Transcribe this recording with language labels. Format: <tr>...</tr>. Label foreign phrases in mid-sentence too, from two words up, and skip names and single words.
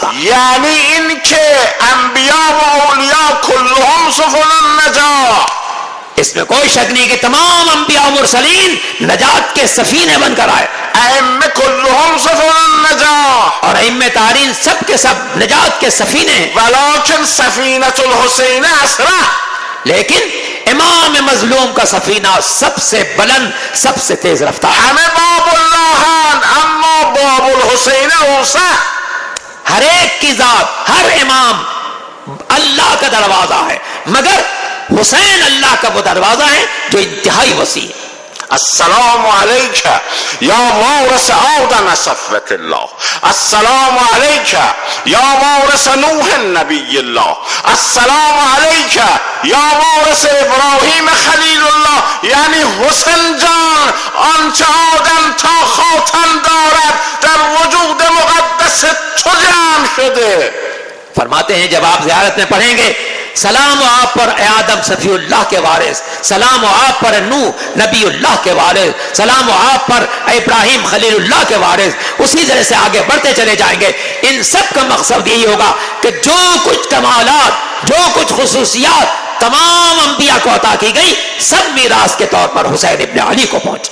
<ur>یعنی ان کے انبیاء و اولیاء</ur> <ar>کلهم سفن النجات.</ar> <ur>اس میں کوئی شک نہیں کہ تمام انبیاء و مرسلین نجات کے سفینے بن کر آئے.</ur> <ar>ائمہ کلهم سفن النجات،</ar> <ur>اور ائمہ تارین سب کے سب نجات کے سفینے ہیں.</ur> <ar>ولكن سفینة الحسین اسرع.</ar> <ur>لیکن امام مظلوم کا سفینہ سب سے بلند، سب سے تیز رفتار.</ur> <ar>ہمیں باب اللہ اما باب الحسین اوسع.</ar> <ur>ہر ایک کی ذات، ہر امام اللہ کا دروازہ ہے، مگر حسین اللہ کا وہ دروازہ ہے جو انتہائی وسیع ہے.</ur> <ar>السلام علیک یا وارث آدم صفوة اللہ، السلام علیک یا وارث نوح نبی اللہ، السلام علیک یا وارث ابراہیم خلیل اللہ.</ar> <fa>یعنی حسین جان آنچه آدم تا خاتم دارد در وجود مقدس تو جمع شده.</fa> <ur>فرماتے ہیں جب آپ زیارت میں پڑھیں گے سلام و آپ پر اے آدم صفی اللہ کے وارث، سلام و آپ پر نوح نبی اللہ کے وارث، سلام و آپ پر اے ابراہیم خلیل اللہ کے وارث، اسی طرح سے آگے بڑھتے چلے جائیں گے. ان سب کا مقصد یہی ہوگا کہ جو کچھ کمالات، جو کچھ خصوصیات تمام انبیاء کو عطا کی گئی سب میراث کے طور پر حسین ابن علی کو پہنچ.</ur>